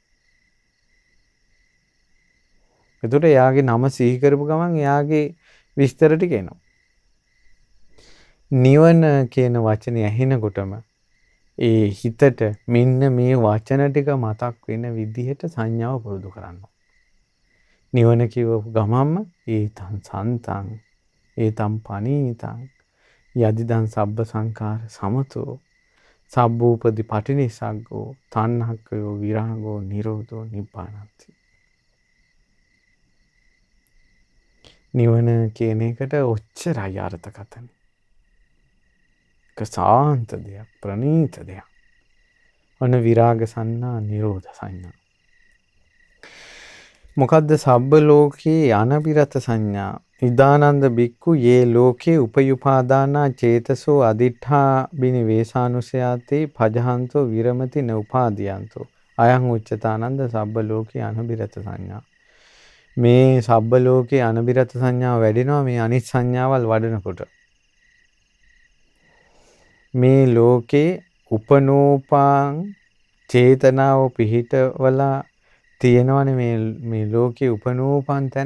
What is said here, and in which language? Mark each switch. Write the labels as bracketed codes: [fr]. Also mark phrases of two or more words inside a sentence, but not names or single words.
[si] එතකොට එයාගේ නම සිහි කරපු ගමන් එයාගේ විස්තර ටික එනවා. නිවන කියන වචනේ ඇහෙනකොටම ඒ හිතට මෙන්න මේ වචන ටික මතක් වෙන විදිහට සංඥාව පුරුදු කරනවා. නිවන කියවපු ගමන්ම [pi] ඒතං සන්තං ඒතං පනීතං යදිදං සබ්බ සංඛාර සමතෝ සබ්බූපදි පටිනිසග්ගෝ තණ්හක්ඛයෝ විරාගෝ නිරෝධෝ නිබ්බානಂತಿ. [si] නිවන කියන එකට ඔච්චරයි අර්ථකථන. සාන්ත දෙයක්, ප්‍රණීත දෙයක්. ඔන්න විරාග සංඥා, නිරෝධ සංඥා. [pi] මොකද්ද සබ්බ ලෝකේ අනබිරත සංඥා? ඉදානන්ද බික්ඛු යේ ලෝකේ උපයුපාදානා චේතසෝ අදිඨා බිනිවේසානුසයාතේ පජහන්තෝ විරමති න උපාදීයන්තෝ අයං උච්චතානන්ද සබ්බ ලෝකේ අනබිරත සංඥා. [si] මේ [pi] සබ්බ ලෝකේ අනබිරත [si] සංඥාව වැඩෙනවා මේ අනිත් සංඥාවල් වඩනකොට. මේ ලෝකේ උපනෝපාං චේතනාව පිහිටවලා තියෙනවනේ මේ ලෝකේ උපනෝපන් තැන.